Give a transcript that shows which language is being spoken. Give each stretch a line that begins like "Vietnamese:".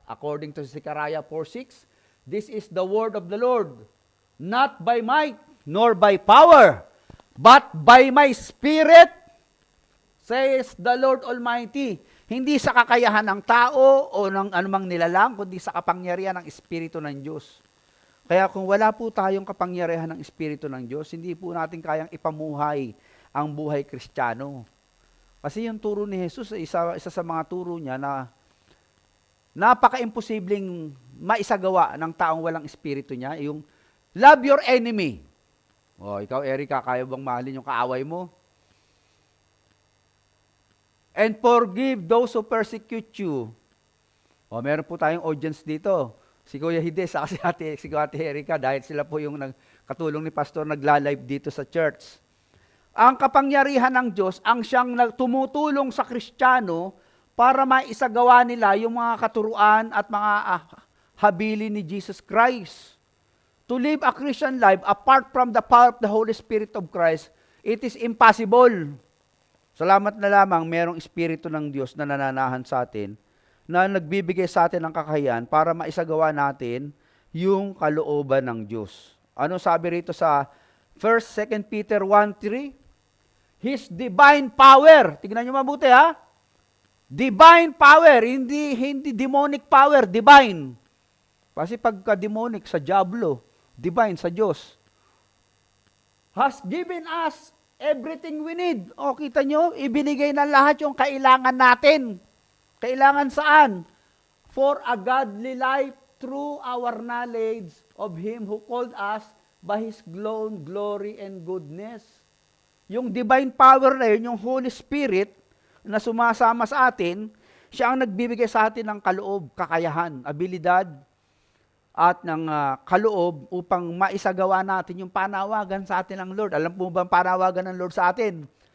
English: According to Zechariah 4:6, this is the word of the Lord, not by might nor by power, but by my Spirit, says the Lord Almighty.
Filipino: Hindi sa kakayahan ng tao o ng anumang nilalang, kundi sa kapangyarihan ng Espiritu ng Diyos. Kaya kung wala po tayong kapangyarihan ng Espiritu ng Diyos, hindi po natin kayang ipamuhay ang buhay Kristiyano. Kasi yung turo ni Jesus, isa sa mga turo niya na napaka-imposibleng maisagawa ng taong walang Espiritu niya, yung
English: love your enemy.
Filipino: O, ikaw, Erica, kaya bang mahalin yung kaaway mo?
English: And forgive those who persecute you.
Filipino: O, meron po tayong audience dito. Si Kuya Hides, saka si Ate Erica, dahil sila po yung katulong ni Pastor nagla-live dito sa church. Ang kapangyarihan ng Diyos, ang siyang tumutulong sa Kristiyano para maisagawa nila yung mga katuruan at mga habilin ni Jesus Christ.
English: To live a Christian life apart from the power of the Holy Spirit of Christ, it is impossible.
Filipino: Salamat na lamang merong Espiritu ng Diyos na nananahan sa atin, na nagbibigay sa atin ng kakayahan para maisagawa natin yung kalooban ng Diyos. Ano sabi rito sa 1 2 Peter 1:3?
English: His divine power.
Filipino: Tignan nyo mabuti ha.
English: Divine power, hindi demonic power, divine.
Filipino: Kasi pagka demonic sa diablo, divine sa Diyos.
English: Has given us everything we need.
Filipino: O, kita nyo, ibinigay na lahat yung kailangan natin. Kailangan saan?
English: For a godly life through our knowledge of Him who called us by His glory and goodness.
Filipino: Yung divine power na yun, yung Holy Spirit na sumasama sa atin, siya ang nagbibigay sa atin ng kaloob, kakayahan, abilidad, at ng kaloob upang maisagawa natin yung panawagan sa atin ng Lord. Alam po ba ang panawagan ng Lord sa atin?